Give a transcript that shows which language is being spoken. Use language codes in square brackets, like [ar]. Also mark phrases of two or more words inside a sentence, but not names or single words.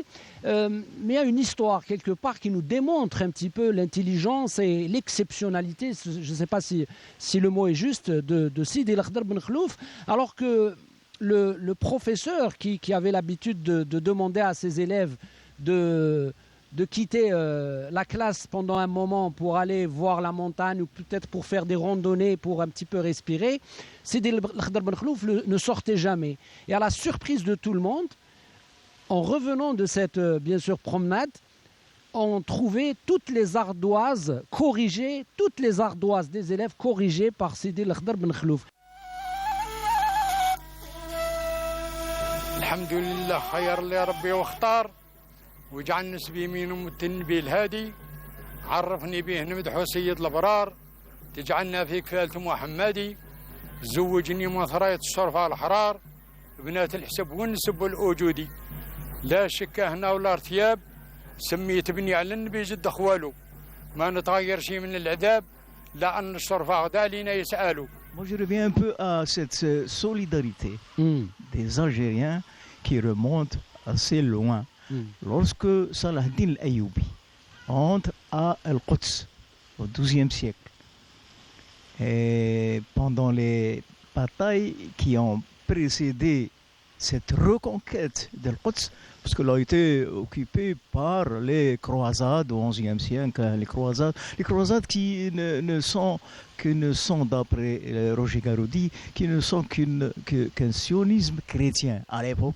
[fr] Mais il y a une histoire quelque part qui nous démontre un petit peu l'intelligence et l'exceptionnalité, je ne sais pas si le mot est juste, de Sidi El-Khadr Ben Khlouf, alors que le professeur qui avait l'habitude de demander à ses élèves de quitter la classe pendant un moment pour aller voir la montagne ou peut-être pour faire des randonnées pour un petit peu respirer, Sidi El-Khadr Ben Khlouf ne sortait jamais. Et à la surprise de tout le monde, en revenant de cette, bien sûr, promenade, on trouvait toutes les ardoises corrigées, toutes les ardoises des élèves corrigées par Sidi El-Khadr Ben Khlouf. [ar] الحمد لله، خيّر لي ربي واختار وجعل نسبي يمين النبي الهادي عرفني به نمدحو سيد الابرار تجعلنا في كفالة محمدي زوجني من ثرية الشرفة الحرار بنات الحسب والنسب والأوجودي لا شك هنا ولا ارتياب سميت ابني على النبي جد اخوالو ما نتغير شيء من العذاب لا ان الشرفة غدا علينا يسألوا. [fr] Moi je reviens un peu à cette solidarité des Algériens qui remonte assez loin. Lorsque Salah ad-Din al-Ayyoubi entre à Al-Quds au XIIe siècle, et pendant les batailles qui ont précédé cette reconquête d'Al-Quds, parce qu'elle a été occupée par les croisades au XIe siècle, les croisades qui ne sont d'après Roger Garoudi, qui ne sont qu'un sionisme chrétien à l'époque.